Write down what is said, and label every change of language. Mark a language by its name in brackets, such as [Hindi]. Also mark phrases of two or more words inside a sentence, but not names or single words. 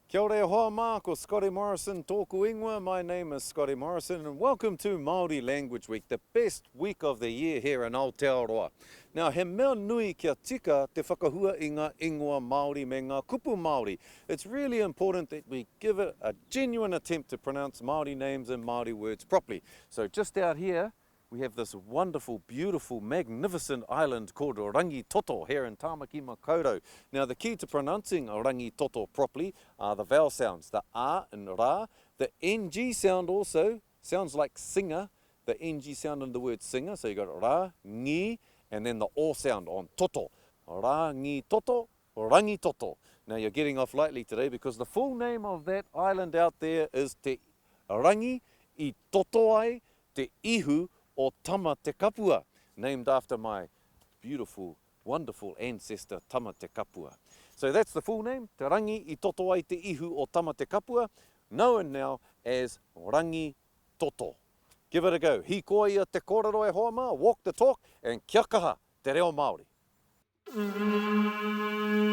[Māori] Kia ora e hoa mā, ko Scotty Morrison tōku ingoa. [English] My name is Scotty Morrison and welcome to Māori Language Week, the best week of the year here in Aotearoa. [Māori] Now, he mea nui kia tika te whakahua i ngā ingoa Māori me ngā kupu Māori. [English] It's really important that we give it a genuine attempt to pronounce Māori names and Māori words properly. So just out here, we have this wonderful, beautiful, magnificent island called Rangitoto here in Tāmaki Kōrero. Now, the key to pronouncing Rangitoto properly are the vowel sounds, the A and Ra. The NG sound also sounds like singer, the NG sound in the word singer. So you got Ra, Ngi, and then the O sound on Toto. Ra, Ngi, Toto, Rangitoto. Now, you're getting off lightly today because the full name of that island out there is Te Rangi I Toto ai Te Ihu o Tama Te Kapua, named after my beautiful, wonderful ancestor Tama Te Kapua. So that's the full name, Te Rangi I Toto ai Te Ihu o Tama Te Kapua, known now as Rangitoto. Give it a go. [Māori] Hīkoia te kōrero e hoa mā, [English] walk the talk, and [Māori] kia kaha te Reo Māori.